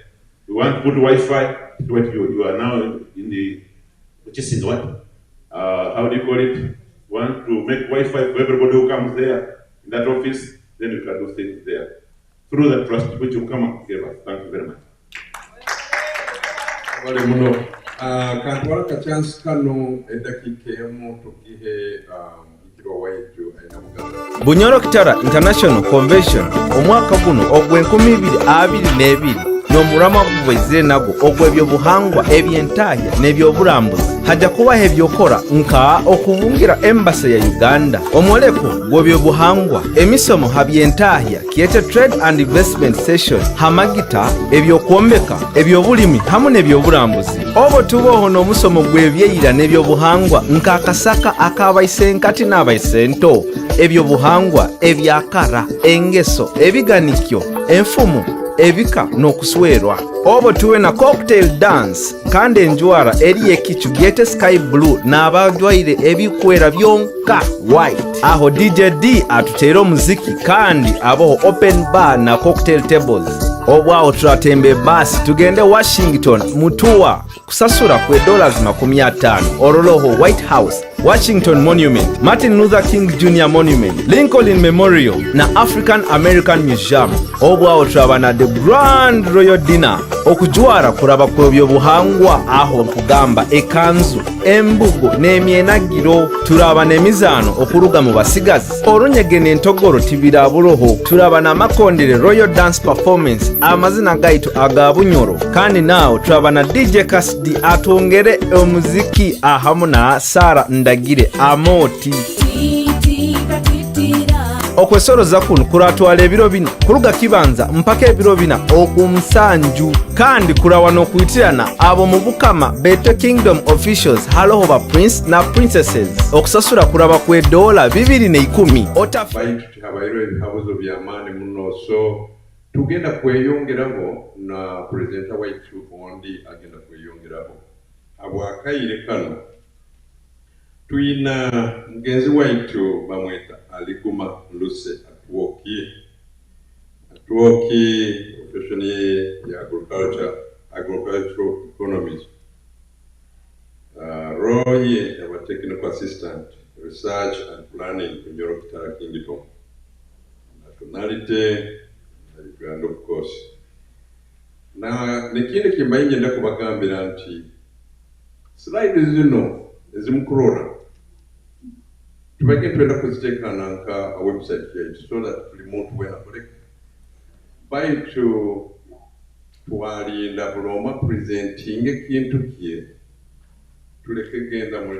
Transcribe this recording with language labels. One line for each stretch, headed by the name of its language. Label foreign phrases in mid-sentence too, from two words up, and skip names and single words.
English: You want to put Wi-Fi. What you are now in the purchasing what? How do you call it? Want to make Wi-Fi for everybody who comes there in that office, then you can do things there. through the trust which will come up together. Thank you very much.
Nyoro: Wale muno kantwala ka chance kano edakika emu tugihe ikiro waitu aina Buganda. Bunyoro Kitara International Convention omwaka guno ogw'2022 n'omulama gubwezire nago ogw'ebyobuhangwa eby'entahya n'ebyobulambuzi hajja kubaho ebyokora nka okubungira embasa ya Uganda omwoleko gw'ebyobuhangwa emisomo habyentahya kiyete
English: trade and investment session
Nyoro: hamagita ebyokwombeka ebyobulimi hamu n'ebyobulambuzi obo tuboho n'omusomo gw'ebyeyira n'ebyobuhangwa nka akasaka ak'abayisenkati n'abayisento ebyobuhangwa ebyakara engeso ebiganikyo enfumu ebika n'okuswerwa obo tuwe na cocktail dance kandi enjwara eri ekicu gyete
English: sky blue
Nyoro: n'abadwaire ebikwera byonka white aho DJ D atuteera omuziki kandi aboho
English: open bar
Nyoro: na
English: cocktail tables
Nyoro: obwawo turatembe basi tugende Washington mutuwa kusasura kwe $50 oroloho White House Washington Monument, Martin Luther King Jr. Monument, Lincoln Memorial na African American Museum. Obwawo turaba na the Grand Royal Dinner okujwara kuraba ku byobuhangwa aho nkugamba ekanzu embugo n'emyenagiro turaba n'emizaano okuruga mu basigazi olunyege n'entogoro tibira buroho turaba na Makondere Royal Dance Performance amazina gaitu aga Bunyoro kandi naawo turaba na DJ Cassidy atongere omuziki ahamu na Sara Ndagire Amoti okwesoroza kuno kuratwala ebiro bina kuruga kibanza mpaka ebiro bina okumusanju kandi kurawa n'okwitirana abo mu bukama bete
English: kingdom officials
Nyoro: haloho ba prince na princesses okusasura kuraba kwe $210 baitu habairo ebihabuzo by'amaani muno so tugenda kweyongeraho na presenter waitu ondi agenda kweyongeraho abwakaire kano tuyina mugenzi waitu bamweta Aliguma Luse atuoki profession ya
English: agricultural economies role
Nyoro: ye ya
English: technical assistant research and planning
Nyoro: Bunyoro Kitara Kingdom
English: nationality and of course
Nyoro: na nekindi kimbaye ngenda kubagambira nti slide zino ezimkurora tubage twenda kuzitekana nka website yaitu
English: so that
Nyoro: buli muntu wena koleka baitu twalinda buloma presenting ekintu kye tuleke genda mu